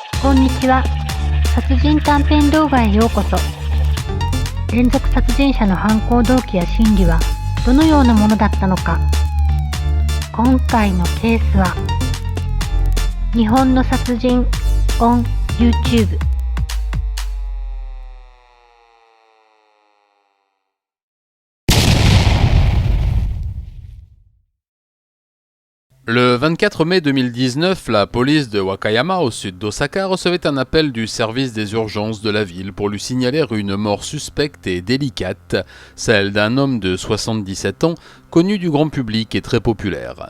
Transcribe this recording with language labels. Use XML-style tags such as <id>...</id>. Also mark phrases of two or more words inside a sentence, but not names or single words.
<ja>こんにちは。殺人短編動画へようこそ。連続殺人者の犯行動機や心理はどのようなものだったのか。今回のケースは日本の殺人 on YouTube。</ja> <fr>Le 24 mai 2019, la police de Wakayama, au sud d'Osaka, recevait un appel du service des urgences de la ville pour lui signaler une mort suspecte et délicate, celle d'un homme de 77 ans, connu du grand public et très populaire.</fr>